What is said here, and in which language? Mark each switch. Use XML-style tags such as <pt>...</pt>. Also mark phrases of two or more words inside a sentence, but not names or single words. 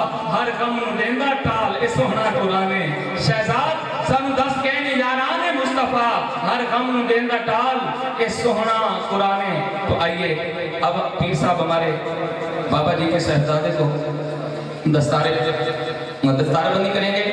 <pa>ہر غم نو دیندا ٹال اے سوہنا قرآن شہزاد سانو دس کہنے یاران مصطفیٰ ہر غم نو دیندا ٹال اے سوہنا قرآن.</pa> <ur>تو آئیے اب پیر صاحب ہمارے بابا جی کے صاحبزادے کو دستار بندی کریں گے.</ur>